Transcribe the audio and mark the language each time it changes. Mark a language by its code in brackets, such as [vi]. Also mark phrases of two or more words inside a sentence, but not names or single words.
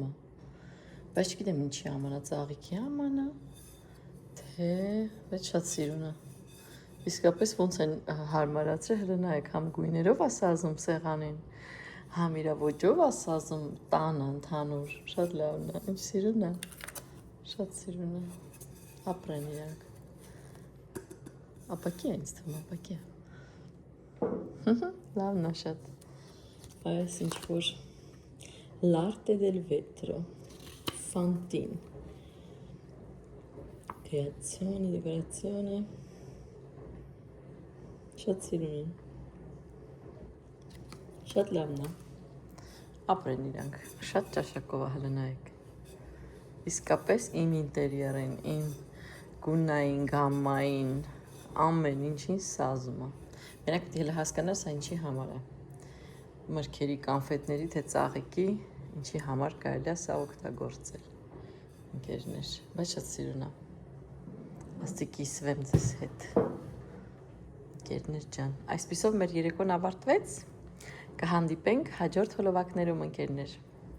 [hy] է, բայց չգիտեմ ինչի ամանա, ծաղիքի ամանա, թե բայց շատ սիրուն է, իսկապես ոնց են հարմարացրել, հələ նայեք, համ գույներով է սազում սեղանին, համ իրա ոճով է սազում տանը ընդհանուր, շատ լավն է, ինչ սիրուն է, շատ սիրուն է, ապրեն իրանք, ապակի է ինձ թվում, ապակի է, լավն է շատ, այս ինչ-որ [it] L'arte del vetro, Fantin, creazione, decorazione, [hy] շատ սիրուն են, շատ լավն է, ապրեն իրանք, շատ ճաշակով է հələ նայեք, իսկապես իմ ինտերիերին, իմ գունային, գամմային, ամեն ինչին սազում է, մենակ պետք է հասկանաս սա ինչի համար է, մրգերի, կանֆետների, թե ծաղիկի, ինչի համար կարելի է սա օգտագործել, ընկերներ, բայց շատ սիրուն է, աստի կիսվեմ ձեզ հետ, ընկերներ ջան, այսպիսով մեր երեկոն ավարտվեց, կհանդիպենք հաջորդ հոլովակներում ընկերներ։